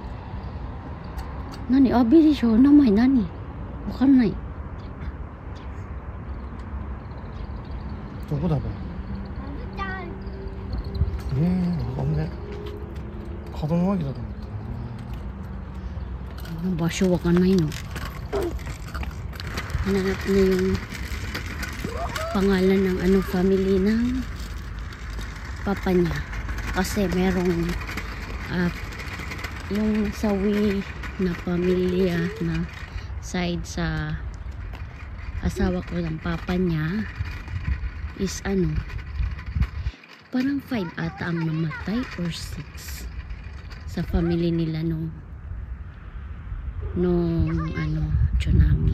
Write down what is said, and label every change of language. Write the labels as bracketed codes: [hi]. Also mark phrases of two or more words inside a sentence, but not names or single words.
[ja] 何アビでしょ、名前何わかんない。どこだべ。わかんねえ。門脇だと思った。場所わかんないの。 [tl] Hanap na yung pangalan ng ano, family ng papa niya. Kasi merong yung sawi na pamilya na side sa asawa ko ng papa niya is ano, parang 5 ata ang namatay or 6 sa family nila nung ano, tsunami.